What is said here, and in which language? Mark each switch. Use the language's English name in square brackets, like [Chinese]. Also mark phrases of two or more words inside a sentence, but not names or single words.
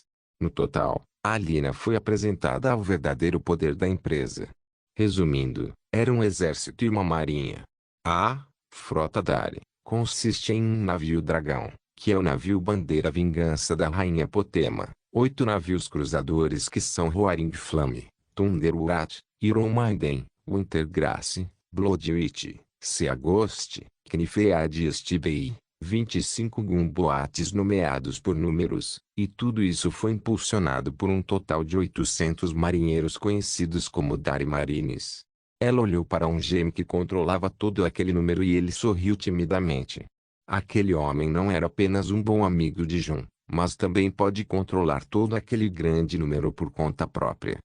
[Portuguese] No total, a Alina foi apresentada ao verdadeiro poder da empresa. Resumindo, era um exército e uma marinha. A frota Dire consiste em um navio dragão, que é o navio bandeira vingança da rainha Potema, 8 navios cruzadores que são Roaring Flame, Thunderwrath, Iron Maiden, Wintergrace, Bloodwitch, Seagost, Knifead e Stevei, 25 gunboats nomeados por números, e tudo isso foi impulsionado por um total de 800 marinheiros conhecidos como Dire Marines. Ela olhou para um gêmeo que controlava todo aquele número e ele sorriu timidamente. Aquele homem não era apenas um bom amigo de Jun, mas também pode controlar todo aquele grande número por conta própria.